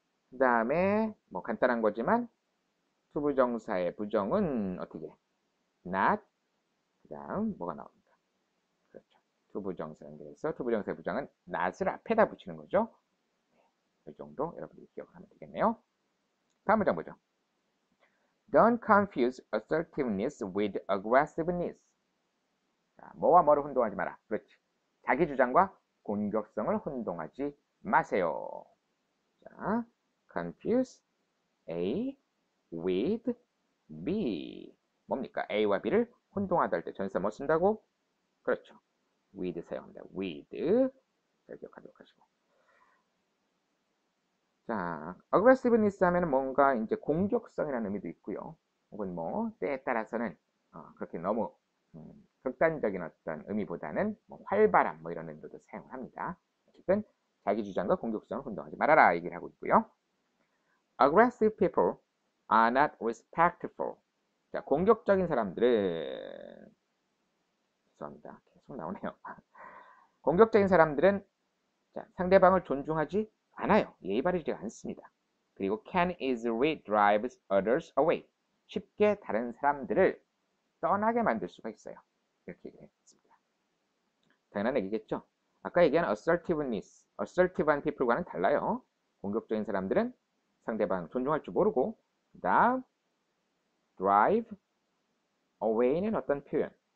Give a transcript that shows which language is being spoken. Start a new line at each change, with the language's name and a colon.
Korean: 그 다음에 뭐 간단한 거지만 투부정사의 부정은 어떻게? not 그 다음 뭐가 나옵니까? 그렇죠. 투부정사 연결해서 투부정사의 부정은 not을 앞에다 붙이는 거죠. 이 정도 여러분들이 기억을 하면 되겠네요. 다음 문장 보죠.
English: Don't confuse assertiveness with aggressiveness.
Korean: 자, 뭐와 뭐를 혼동하지 마라. 그렇지. 자기 주장과 공격성을 혼동하지 마세요. 자, confuse A with B. 뭡니까? A와 B를 혼동하다 할 때 전치사 뭐 쓴다고? 그렇죠. with 사용합니다. with. 잘 기억하도록 하시고. 자, aggressiveness 하면 뭔가 이제 공격성이라는 의미도 있고요. 혹은 뭐 때에 따라서는 그렇게 너무 극단적인 어떤 의미보다는 뭐 활발함 뭐 이런 의미로도 사용을 합니다. 어쨌든 자기 주장과 공격성을 혼동하지 말아라 얘기를 하고 있고요.
English: Aggressive people are not respectful. 자,
Korean: 공격적인 사람들은 죄송합니다. 계속 나오네요. 공격적인 사람들은 자, 상대방을 존중하지 않아요. 예의 바르지 않습니다. 그리고
English: can easily drive others away.
Korean: 쉽게 다른 사람들을 떠나게 만들 수가 있어요. 이렇게 얘기를 했습니다. 당연한 얘기겠죠? 아까 얘기한 assertiveness, assertive한 people과는 달라요. 공격적인 사람들은 상대방 존중할 줄 모르고 그 다음 drive away는 어떤 표현?